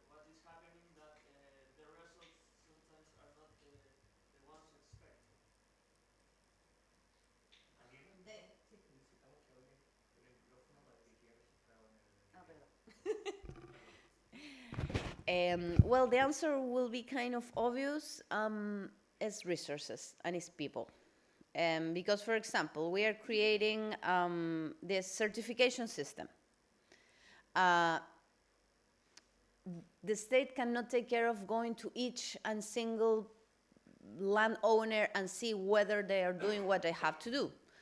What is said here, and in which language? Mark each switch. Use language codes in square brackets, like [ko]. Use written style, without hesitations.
[en] what is happening that the results sometimes are not the ones expected? [es] Necesitamos que hable por el micrófono para que quede registrado en el... Ah, perdón. [en] Well, the answer will be kind of obvious. It's resources and it's people. Because, for example, we are creating this certification system. The state cannot take care of going to each and single landowner and see whether they are doing what they have to do.